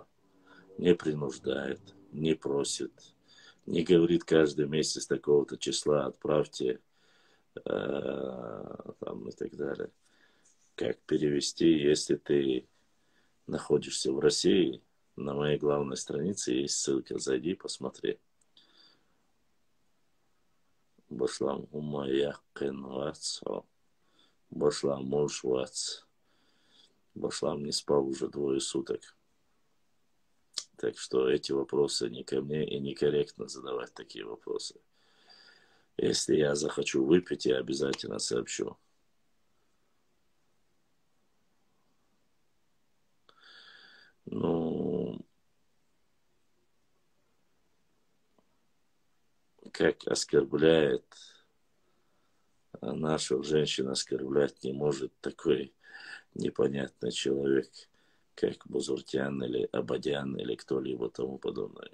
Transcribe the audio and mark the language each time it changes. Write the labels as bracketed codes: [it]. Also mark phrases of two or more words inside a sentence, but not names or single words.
[ru] Не принуждает, не просит, не говорит каждый месяц такого-то числа отправьте там и так далее. Как перевести, если ты находишься в России, на моей главной странице есть ссылка, зайди, посмотри. [ce] Башлам умаякен вац, башлам муж вац. [ru] Башлам не спал уже 2 суток. Так что эти вопросы не ко мне, и некорректно задавать такие вопросы. Если я захочу выпить, я обязательно сообщу. Ну, как оскорбляет, наших женщин оскорблять не может такой непонятный человек, как Бузуртян или Абадян или кто-либо тому подобное.